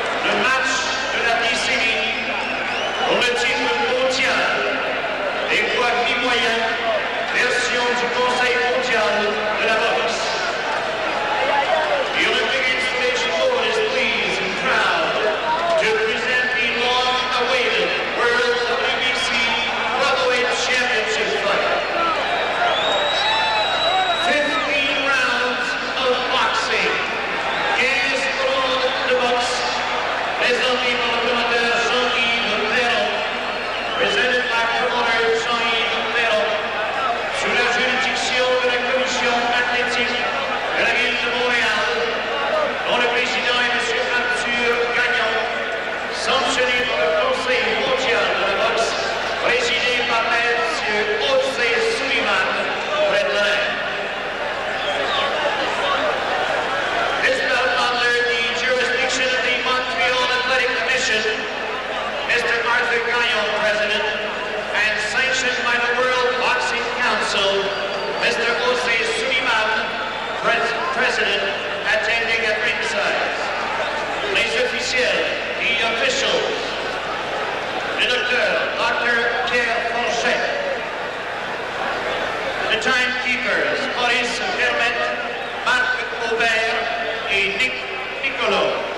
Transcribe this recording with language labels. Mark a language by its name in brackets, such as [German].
[French] Le match de la décennie pour le titre mondial des poids mi-moyens, version du Conseil mondial de la boxe. [English] The Olympic installation board is pleased and proud to present the long-awaited World WBC Welterweight Championship fight. 15 rounds of boxing. [French] 15 rounds de boxe. Présenté par le promoteur Jean-Yves Perron, [English] presented by promoter Jean-Yves Perron, [French] sous la juridiction de la commission athlétique de la ville de Montréal, dont le président est M. Arthur Gagnon, sanctionné par le Conseil mondial de la boxe, présidé par M. José Sullivan, près de la reine. [English] This belt under the jurisdiction of the Montreal Athletic Commission, Mr. Arthur Gagnon, President, and sanctioned by the World Boxing Council, Mr. José Sullivan, President, attending at ringside. [French] Les officiels, [English] the officials, [French] le docteur, Dr. [English] Pierre Forget, the timekeepers, Maurice Vermette, Marc Aubert, et Nick Nicolo.